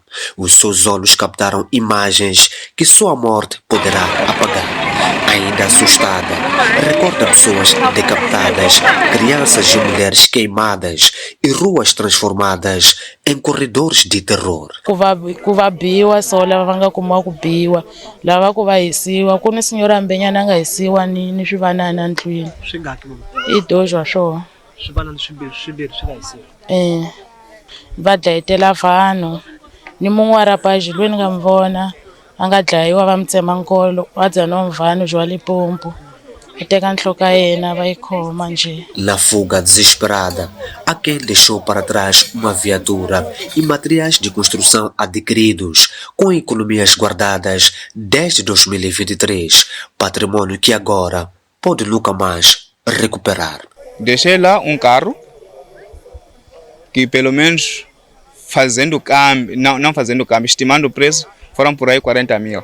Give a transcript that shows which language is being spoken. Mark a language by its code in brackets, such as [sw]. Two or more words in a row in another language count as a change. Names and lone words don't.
[pt] Os seus olhos captaram imagens que só a morte poderá apagar. ainda assustada, recorda pessoas decapitadas, crianças e mulheres queimadas e ruas transformadas em corredores de terror. [ts] Kuva biwa so lava va nga kuma ku biwa lava ku va hisiwa ku ni senhora ambenyana nga hisiwa ni swivanana ndlwini i dozwa swo swivanana swimbirhi swi nga hisiwa va dlayetela vanhu ni mun'we wa rapaji loyi ni nga mi vona a nga dlayiwa va mi tsema nkolo wa dzaniwa mvano bya Limpopo va teka nhloko ya yena va yi khoma nje. [pt] Na fuga desesperada, alguém deixou para trás uma viatura e materiais de construção adquiridos, com economias guardadas desde 2023, patrimônio que agora pode nunca mais recuperar. Deixei lá um carro que pelo menos fazendo câmbio, não fazendo câmbio, estimando o preço, foram por aí 40 mil.